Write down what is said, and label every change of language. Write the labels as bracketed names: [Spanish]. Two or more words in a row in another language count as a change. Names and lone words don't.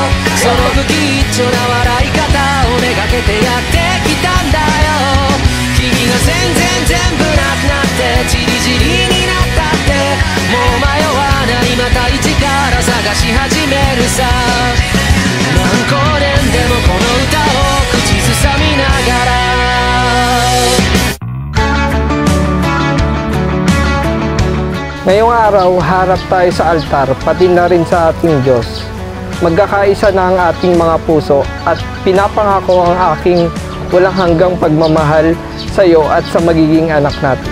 [Japanese] その不吉祥な笑い方をめがけてやってきたんだよ。君が全部なくなってチリチリになったってもう迷わない、また一から探し始めるさ。何光年でもこの歌を口ずさみながら。 [Filipino] Ngayong araw, harap tayo sa altar, pati na rin sa ating Diyos. Magkakaisa na ang ating mga puso at pinapangako ang aking walang hanggang pagmamahal sa iyo at sa magiging anak natin.